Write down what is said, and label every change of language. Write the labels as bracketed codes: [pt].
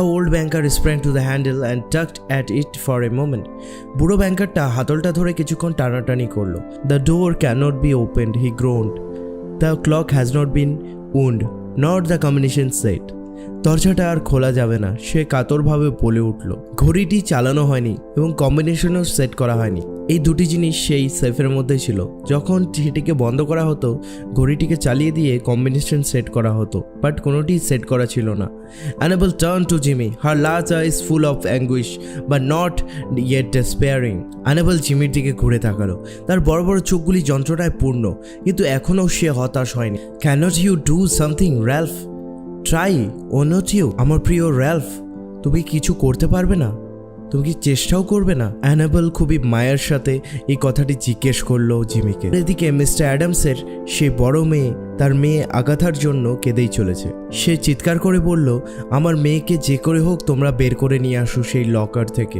[en] The old banker sprang to the handle and tugged at it for a moment. [bn] বুড়ো ব্যাংকারটা হাতলটা ধরে কিছুক্ষণ টানাটানি করলো। [en] The door cannot be opened, he groaned. The clock has not been wound, nor the combination set. [bn] দরজাটা আর খোলা যাবে না, সে কাতরভাবে বলে উঠল। ঘড়িটি চালানো হয়নি এবং কম্বিনেশনও সেট করা হয়নি। এই দুটি জিনিস সেই সেফের মধ্যে ছিল। যখন সেটিকে বন্ধ করা হতো ঘড়িটিকে চালিয়ে দিয়ে কম্বিনেশন সেট করা হতো, বাট কোনোটি সেট করা ছিল না। [en] Annabelle turned to Jimmy, her large eyes full of anguish but not yet despairing. [bn] Annabelle জিমির দিকে ঘুরে তাকালো। তার বড় বড় চোখগুলি যন্ত্রণায় পূর্ণ, কিন্তু এখনও সে হতাশ হয়নি। [en] Cannot you do something, Ralph? Try ও not you, [bn] আমার প্রিয় র্যালফ, তুমি কিছু করতে পারবে না? তুমি কি চেষ্টাও করবে না? অ্যানাবেল খুবই মায়ের সাথে এই কথাটি জিজ্ঞেস করলো জিমিকে। এদিকে মিস্টার অ্যাডামসের সেই বড় মেয়ে তার মেয়ে আগাথার জন্য কেঁদেই চলেছে। সে চিৎকার করে বলল, আমার মেয়েকে যে করে হোক তোমরা বের করে নিয়ে আসো সেই লকার থেকে।